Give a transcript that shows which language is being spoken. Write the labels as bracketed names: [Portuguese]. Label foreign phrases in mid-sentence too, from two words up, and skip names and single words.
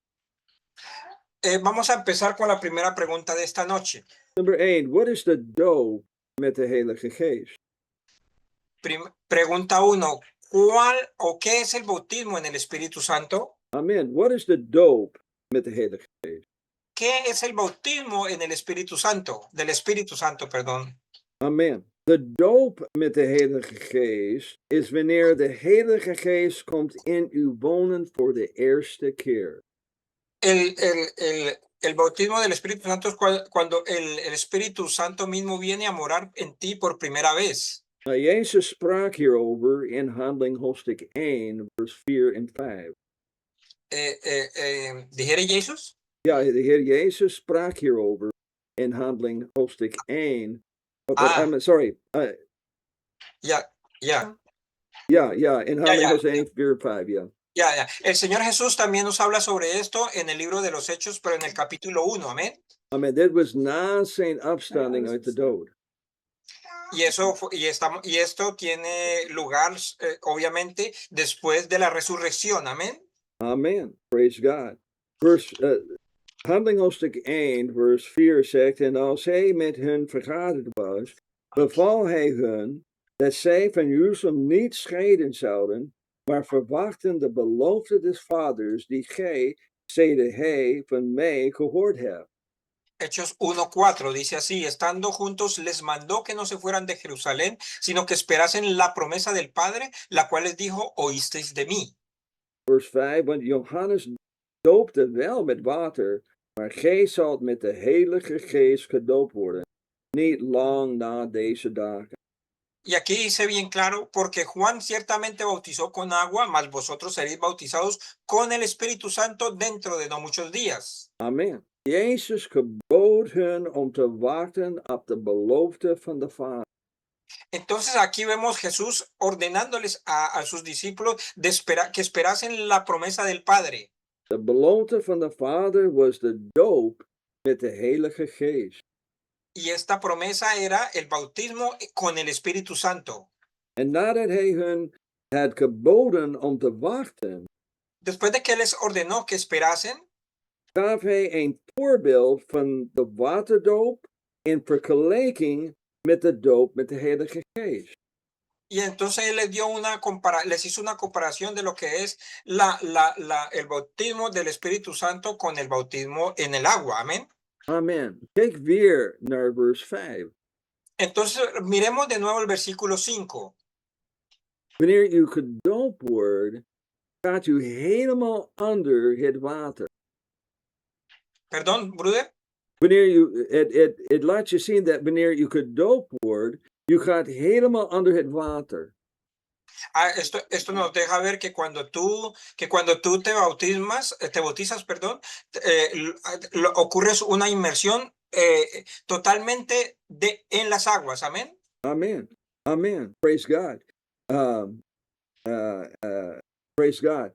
[Spanish] Vamos a empezar con la primera pregunta de esta noche. [Dutch] Nummer 1. Wat is de doop met de Heilige Geest? [Spanish] Pregunta 1. ¿Cuál o qué es el bautismo en el Espíritu Santo? [Dutch] Amen. What is the dope met de Heilige Geest? [Spanish] ¿qué es el bautismo en el Espíritu Santo? Del Espíritu Santo, perdón. [Dutch] Amen. De doop met de Heilige Geest is wanneer de Heilige Geest komt in u wonen voor de eerste keer. [Spanish] El bautismo del Espíritu Santo es cuando el Espíritu Santo mismo viene a morar en ti por primera vez. [Dutch] Jezus sprak hierover in Handeling hoofdstuk 1, vers 4 en 5. [Spanish] ¿Dijere Jesús? [Dutch] Ja, de Heer Jezus sprak hierover in Handeling hoofdstuk 1. Sorry. [Spanish] Ya. [Dutch] Ja, in Handeling hoofdstuk 1, 4, 5, ja. [Spanish] Ya. El Señor Jesús también nos habla sobre esto en el libro de los Hechos, pero en el capítulo 1, amén. [Dutch] Amen. Dit was na zijn opstanding uit de dood. [Spanish] Y esto tiene lugar, obviamente, después de la resurrección, amén. [Dutch] Amen. [English] Praise God. [Dutch] Handeling hoofdstuk 1, vers 4 zegt, en als hij met hen vergaderd was, beval hij hun dat zij van Jeruzalem niet scheiden zouden, maar verwachten de belofte des vaders, die gij, zeide hij, van mij gehoord hebt. [Spanish] Hechos 1:4 dice así: estando juntos les mandó que no se fueran de Jerusalén, sino que esperasen la promesa del Padre, la cual les dijo: oísteis de mí. [Dutch] Vers 5, want Johannes doopte wel met water, maar gij zult met de Heilige Geest gedoopt worden, niet lang na deze dagen. [Spanish] Y aquí dice bien claro: porque Juan ciertamente bautizó con agua, mas vosotros seréis bautizados con el Espíritu Santo dentro de no muchos días. [Dutch] Amen. Jezus gebood hun om te wachten op de belofte van de Vader. [Spanish] Entonces aquí vemos Jesús ordenándoles a sus discípulos que esperasen la promesa del Padre. [Dutch] De belofte van de Vader was de doop met de Heilige Geest. [Spanish] Y esta promesa era el bautismo con el Espíritu Santo. [Dutch] En nadat hij hun had geboden om te wachten, [Spanish] después de que les ordenó que esperasen, gaf hij een voorbeeld van de waterdoop in vergelijking met de doop met de Heilige Geest. y entonces él les hizo una comparación de lo que es el bautismo del Espíritu Santo con el bautismo en el agua. Amén. [Dutch] Amen. Kijk weer naar vers 5. [Spanish] Entonces miremos de nuevo el versículo 5. [Dutch] Wanneer u gedoopt wordt, gaat u helemaal onder het water. [Spanish] Perdón, broeder. [Dutch] Wanneer het laat je zien dat wanneer u gedoopt wordt, u gaat helemaal onder het water. [Spanish] Esto nos deja ver que cuando tú te bautizas, perdón, ocurres una inmersión totalmente en las aguas. Amén. [English] Amen. Amen. Praise God. Praise God.